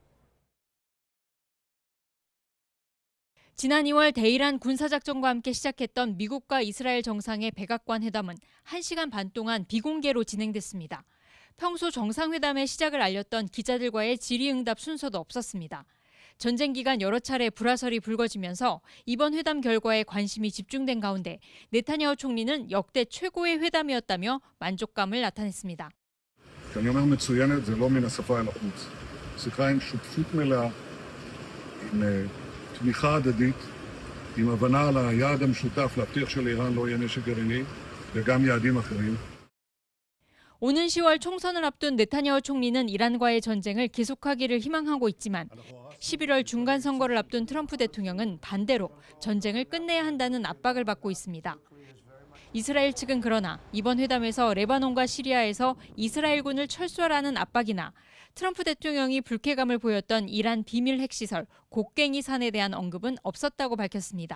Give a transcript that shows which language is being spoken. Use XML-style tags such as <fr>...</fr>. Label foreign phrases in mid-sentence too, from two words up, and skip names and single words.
<ko>지난 2월 대이란 군사작전과 함께 시작했던 미국과 이스라엘 정상의 백악관 회담은 1시간 반 동안 비공개로 진행됐습니다. 평소 정상회담의 시작을 알렸던 기자들과의 질의응답 순서도 없었습니다. 전쟁 기간 여러 차례 불화설이 불거지면서 이번 회담 결과에 관심이 집중된 가운데 네타냐후 총리는 역대 최고의 회담이었다며 만족감을 나타냈습니다.</ko> <he>כשאני אומר מצוינת, זה לא מן השפה אל החוץ. שיחה עם שותפות מלאה, עם תמיכה הדדית, עם הבנה על היעד המשותף להבטיח שלאיראן לא יהיה נשק גרעיני וגם יעדים אחרים.</he> <ko>오는 10월 총선을 앞둔 네타냐후 총리는 이란과의 전쟁을 계속하기를 희망하고 있지만 11월 중간 선거를 앞둔 트럼프 대통령은 반대로 전쟁을 끝내야 한다는 압박을 받고 있습니다. 이스라엘 측은 그러나 이번 회담에서 레바논과 시리아에서 이스라엘군을 철수하라는 압박이나 트럼프 대통령이 불쾌감을 보였던 이란 비밀 핵시설 곡괭이 산에 대한 언급은 없었다고 밝혔습니다.</ko>